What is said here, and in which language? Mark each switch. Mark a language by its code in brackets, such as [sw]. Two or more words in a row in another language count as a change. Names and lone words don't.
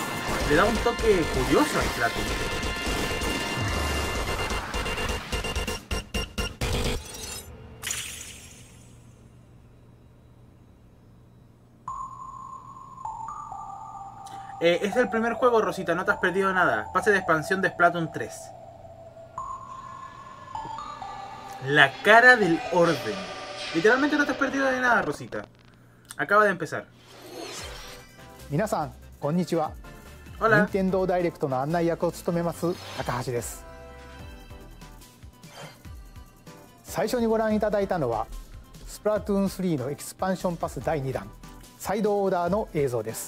[es] Le da un toque curioso al Splatoon. Es el primer juego, Rosita, no te has perdido nada. Pase de expansión de Splatoon 3. La cara del orden. Literalmente no te has perdido de nada, Rosita. Acaba de empezar. [ja] みなさん、こんにちは. [es] Hola. [ja] Nintendo Direct の案内役を務めます高橋です。最初にご覧いただいたのはスプラトゥーン3のエキスパンションパス第2弾サイドオーダーの映像です。